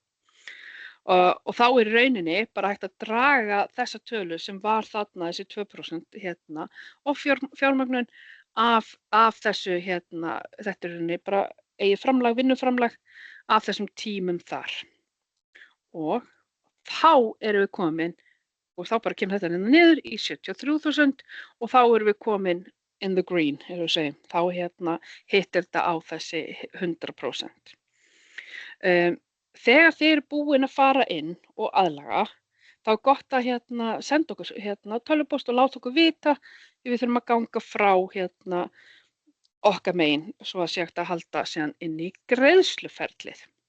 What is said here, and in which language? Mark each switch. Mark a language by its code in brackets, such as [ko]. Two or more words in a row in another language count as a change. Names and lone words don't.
[is] Og þá í rauninni bara hægt að draga þessa tölu sem var þarna, þessi 2% og fjármögnun af þessu, þetta rauninni bara eigið framlag, vinnuframlag af þessum tímum þar. Og þá við komin, og þá bara kemur þetta niður í 73.000 og þá við komin [en] in the green, [is] þá hittir þetta á þessi 100%. Þegar þið búin að fara inn og aðlaga, þá gott að senda okkur tölvupóst og láta okkur vita, við þurfum að ganga frá okkar megin, svo að sé hægt að halda síðan inn í greiðsluferlið.